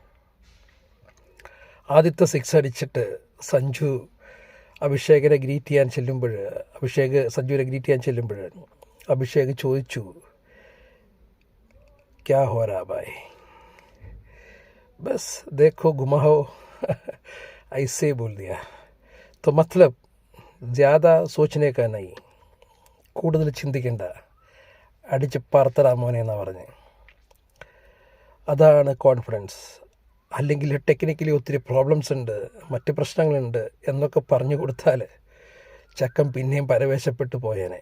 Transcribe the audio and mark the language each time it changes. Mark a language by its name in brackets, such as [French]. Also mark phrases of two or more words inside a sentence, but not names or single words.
[Malayalam] ആദ്യത്തെ 6 അടിച്ചിട്ട് സഞ്ജുവിനെ ഗ്രീറ്റ് ചെയ്യാൻ ചെല്ലുമ്പോൾ അഭിഷേക് ചോദിച്ചു, [Hindi] क्या हो रहा भाई, बस देखो घुमाओ ऐसे बोल दिया, तो मतलब ज़्यादा सोचने का नहीं, [Malayalam] കൂടുതൽ ചിന്തിക്കേണ്ട, അടിച്ച് പറത്തടാ മോനെ എന്നാണ് പറഞ്ഞ്. അതാണ് കോൺഫിഡൻസ്. അല്ലെങ്കിൽ ടെക്നിക്കലി ഒത്തിരി പ്രോബ്ലംസ് ഉണ്ട്, മറ്റ് പ്രശ്നങ്ങളുണ്ട് എന്നൊക്കെ പറഞ്ഞു കൊടുത്താൽ ചക്കൻ പിന്നെയും പരവേശപ്പെട്ടു പോയേനെ.